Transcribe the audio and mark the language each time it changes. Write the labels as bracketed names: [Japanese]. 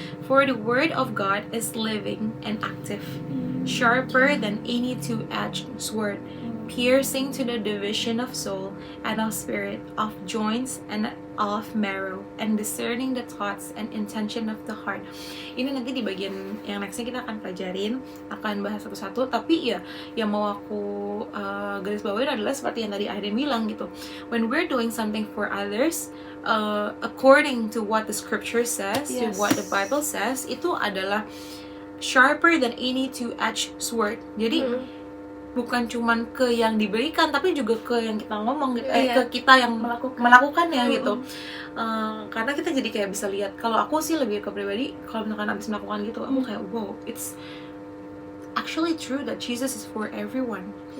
[English] For the word of God is living and active, sharper than any two-edged sword, piercing to the division of soul and of spirit, of joints and of marrow, and discerning the thoughts and intention of the heart. [Indonesian] Ini nanti di bagian yang nextnya kita akan pelajarin, akan bahas satu-satu. Tapi ya, yang mau aku garis bawain adalah seperti yang tadi Aiden bilang gitu. [English] When we're doing something for others, according to what the scripture says, to what the Bible says, [Indonesian] itu adalah [English] sharper than any two-edged sword. [Indonesian] Jadi bukan cuman ke yang diberikan, tapi juga ke yang kita ngomong gitu, ke kita yang melakukannya gitu. Karena kita jadi kayak bisa lihat. Kalau aku sih lebih ke pribadi, kalau misalkan abis melakukan gitu, aku kayak wow, [English] it's actually true that Jesus is for everyone.